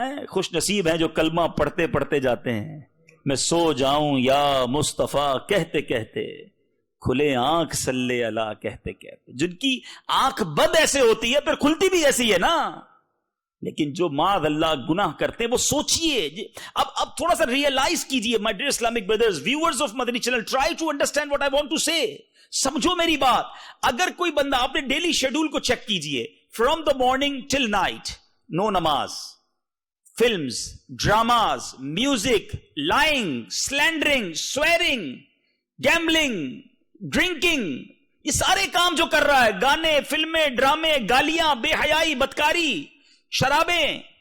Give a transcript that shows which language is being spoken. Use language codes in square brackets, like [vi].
[ur] خوش نصیب ہیں جو کلمہ پڑھتے پڑھتے جاتے ہیں. میں سو جاؤں یا مصطفیٰ کہتے کہتے، کھلے آنکھ صلی اللہ کہتے کہتے. جن کی آنکھ بند ایسے ہوتی ہے پھر کھلتی بھی ایسی ہے نا. لیکن جو معاذ اللہ گناہ کرتے ہیں وہ سوچئے. اب تھوڑا سا ریئلائز کیجئے [en] my dear Islamic brothers, viewers of Madani channel, try to understand what I want to say. [ur] سمجھو میری بات. اگر کوئی بندہ اپنے ڈیلی شیڈول کو چیک کیجئے، [en] from the morning till night, no [ur] نماز، films, dramas, music, lying, slandering, swearing, gambling, drinking, یہ سارے کام جو کر رہا ہے، گانے، فلمیں، ڈرامے، گالیاں، بے حیائی، بدکاری، شرابیں.